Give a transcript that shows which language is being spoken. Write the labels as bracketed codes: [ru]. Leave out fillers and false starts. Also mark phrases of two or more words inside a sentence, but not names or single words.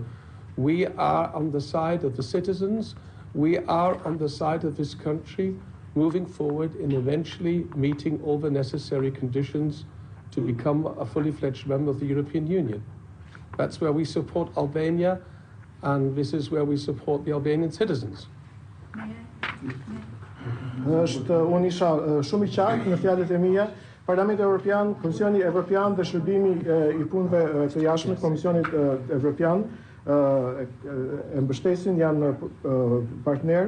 [en] We are on the side of the citizens. We are on the side of this country moving forward in eventually meeting all the necessary conditions to become a fully fledged member of the European Union. That's where we support Albania, and this is where we support the Albanian citizens. [sq] Unë isha shumë i qartë në fjalët e mia. Parlamenti Evropian, Komisioni Evropian dhe Shërbimi i Punëve të Jashtme, Komisioni Evropian e mbështesin, janë partner.